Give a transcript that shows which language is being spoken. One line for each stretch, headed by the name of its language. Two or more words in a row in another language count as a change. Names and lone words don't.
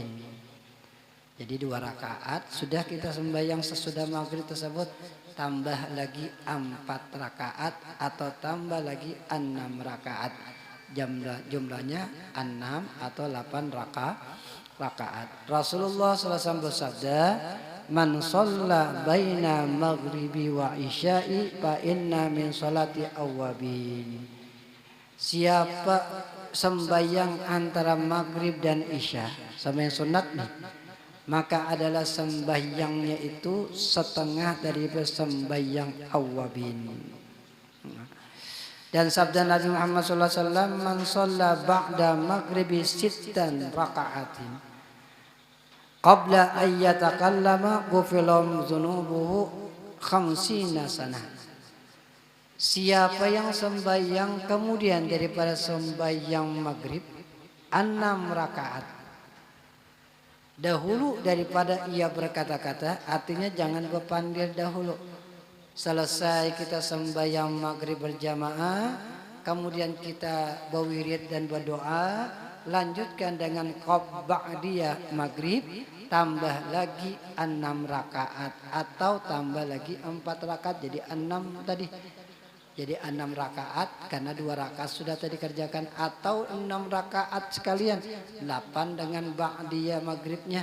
Banjar: Jadi 2 rakaat sudah kita sembahyang sesudah maghrib tersebut, tambah lagi 4 rakaat atau tambah lagi 6 rakaat. Jumlahnya 6 atau 8 rakaat. Rasulullah SAW bersabda,
Arabic: "من صلى بين مغرب وعشاء فإن من صلاة أوابين."
Banjar: Siapa sembahyang antara maghrib dan isya, sembahyang sunat nih, maka adalah sembahyangnya itu setengah dari sembahyang awwabin. Dan sabda Nabi Muhammad SAW,
Arabic: "من صلى بعد مغرب ست ركعات قبل أن يتكلم غفر ذنوبه خمسين سنة."
Banjar: Siapa yang sembahyang kemudian daripada sembahyang maghrib 6 rakaat dahulu daripada ia berkata-kata, artinya jangan berpandir dahulu. Selesai kita sembahyang maghrib berjamaah, kemudian kita berwirid dan berdoa, lanjutkan dengan
Arabic: بعدية مغرب,
Banjar: tambah lagi 6 rakaat atau tambah lagi 4 rakaat, jadi 6 tadi. Jadi 6 rakaat karena 2 rakaat sudah tadi kerjakan, atau 6 rakaat sekalian, 8 dengan ba'diyah maghribnya.